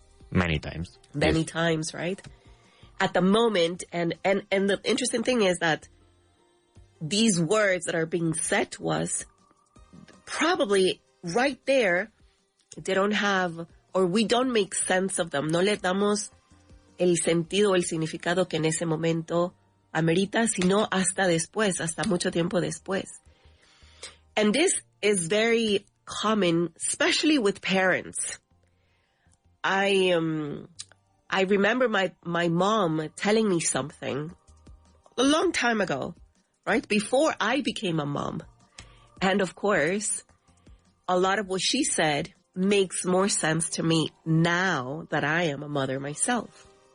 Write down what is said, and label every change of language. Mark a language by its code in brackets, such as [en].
[en] Many times. Many times, right? At the moment, and the interesting thing is that these words that are being said to us, probably right there, they don't have, or we don't make sense of them. [es] No le damos el sentido o el significado que en ese momento amerita, sino hasta después, hasta mucho tiempo después. [en] And this is very common, especially with parents. I remember my mom telling me something a long time ago, right? Before I became a mom. And of course, a lot of what she said makes more sense to me now that I am a mother myself.